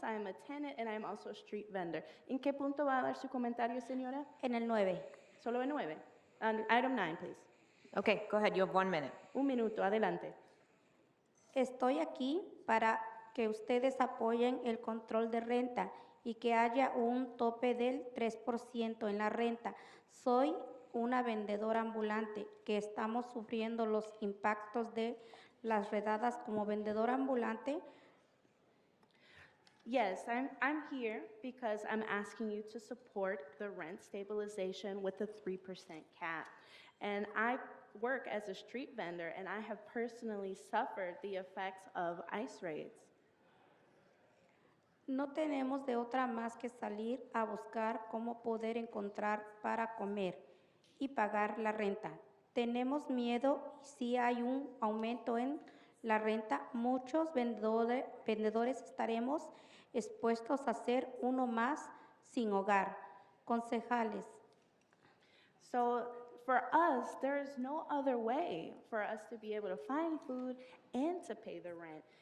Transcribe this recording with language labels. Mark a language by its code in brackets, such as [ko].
[en] I am a tenant and I am also a street vendor. [es] ¿En qué punto va a dar su comentario, señora? En el 9. Solo en 9. [en] Item 9, please. Okay, go ahead. You have 1 minute. [es] Un minuto, adelante. Estoy aquí para que ustedes apoyen el control de renta y que haya un tope del 3% en la renta. Soy una vendedora ambulante que estamos sufriendo los impactos de las redadas como vendedora ambulante. [en] Yes, I'm here because I'm asking you to support the rent stabilization with the 3% cap. And I work as a street vendor and I have personally suffered the effects of ICE raids. [es] No tenemos de otra más que salir a buscar cómo poder encontrar para comer y pagar la renta. Tenemos miedo si hay un aumento en la renta. Muchos vendedores estaremos expuestos a ser uno más sin hogar. Concejales. [en] So for us, there is no other way for us to be able to find food and to pay the rent.